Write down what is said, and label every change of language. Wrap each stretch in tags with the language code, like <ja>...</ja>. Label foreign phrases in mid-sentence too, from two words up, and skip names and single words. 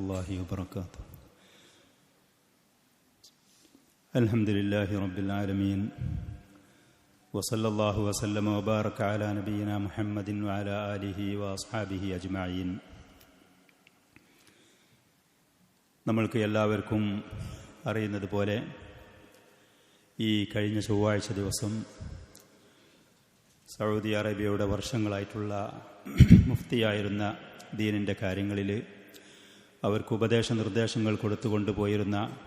<ar>الله وبركاته. الحمد لله رب العالمين وصلى الله وسلم وبارك على نبينا محمد وعلى آله وأصحابه أجمعين.</ar> <ml>നമ്മൾക്ക് എല്ലാവർക്കും അറിയുന്നതുപോലെ ഈ കഴിഞ്ഞ ചൊവ്വാഴ്ച ദിവസം സൗദി അറേബ്യയുടെ വർഷങ്ങളായിട്ടുള്ള മുഫ്തിയായിരുന്ന ദീനിൻ്റെ കാര്യങ്ങളിൽ അവർക്ക് ഉപദേശ നിർദ്ദേശങ്ങൾ കൊടുത്തുകൊണ്ടുപോയിരുന്ന</ml>